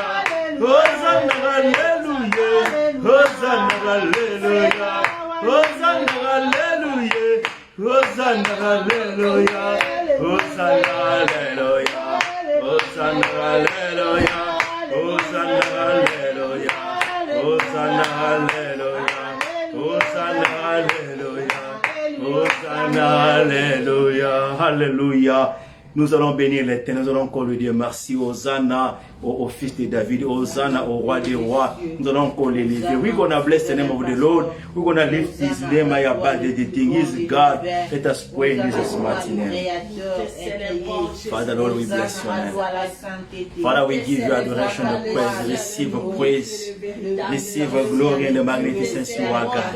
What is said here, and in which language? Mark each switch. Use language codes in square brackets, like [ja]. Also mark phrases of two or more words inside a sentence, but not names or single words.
[fr] Hosanna, hallelujah, Hosanna, hallelujah, Hosanna, hallelujah, Hosanna, hallelujah, Hosanna, hallelujah, Hosanna, hallelujah, Hosanna, hallelujah, Hosanna, hallelujah, Hosanna, hallelujah, Hosanna, hallelujah, hallelujah. Nous allons bénir l'Éternel, nous allons encore lui dire merci, Hosanna au fils de David, Hosanna au roi des rois. Nous allons encore l'élever. [en] We're going to bless the name of the Lord. We're going to lift his name high above the thing. He's God. Let us pray in Jesus' mighty name. Father, Lord, we bless your name. Father, we give you adoration and praise. Receive glory and the magnificence you are, God.